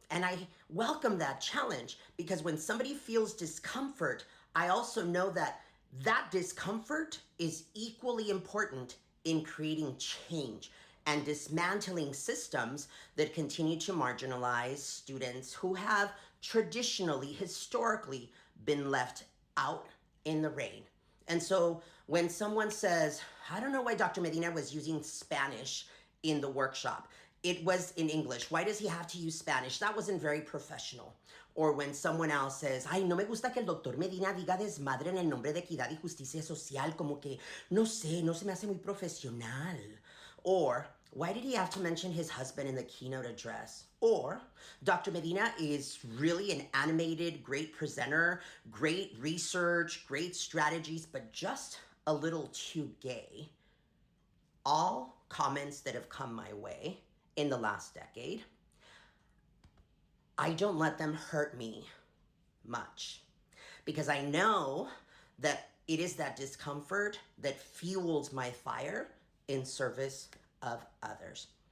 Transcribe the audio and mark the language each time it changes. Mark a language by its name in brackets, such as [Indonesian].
[English] And I welcome that challenge, because when somebody feels discomfort, I also know that that discomfort is equally important in creating change and dismantling systems that continue to marginalize students who have traditionally, historically, been left out in the rain. And so when someone says, I don't know why Dr. Medina was using Spanish in the workshop, it was in English. Why does he have to use Spanish? That wasn't very professional. Or when someone else says, [Spanish] ay, no me gusta que el doctor Medina diga desmadre en el nombre de equidad y justicia social, como que, no sé, no se me hace muy profesional. [English] Or, why did he have to mention his husband in the keynote address? Or, Dr. Medina is really an animated, great presenter, great research, great strategies, but just a little too gay. All comments that have come my way in the last decade, I don't let them hurt me much, because I know that it is that discomfort that fuels my fire in service of others.